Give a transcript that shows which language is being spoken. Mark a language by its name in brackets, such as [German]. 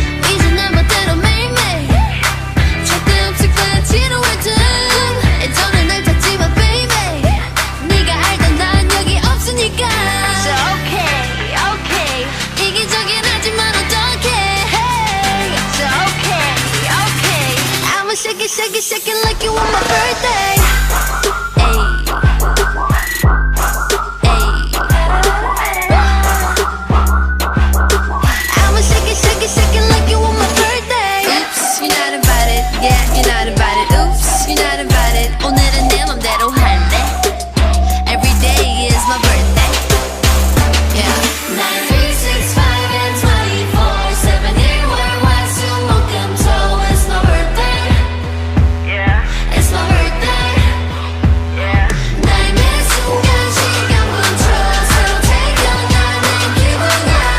[Korean] 이제 난 멋대로 매일매일 절대 없을 거야 지루할 듯. 예전에 날 찾지마 baby. 네가 알던 난 여기 없으니까. [English] So okay, okay. [Korean] 이기적인 하지만 어떡해. [English] Hey, so okay, okay. I'ma shake it, shake it, shake it like you want my birthday. Ayy. I'ma shake it, shake it, shake it like you want my birthday. Oops, you're not invited. Yeah, you're not invited. Oops, you're not invited. [Korean] 오늘은 내 맘대로 할래. [English] Every day is my birthday. Yeah. 9, 3, 6, 5 and 24/7 [Korean] 일 월화 수목금토. [English] It's my birthday. Yeah. It's my birthday. Yeah. [Korean] 나의 매 순간 시간분초 새로 태어나는 기분이야.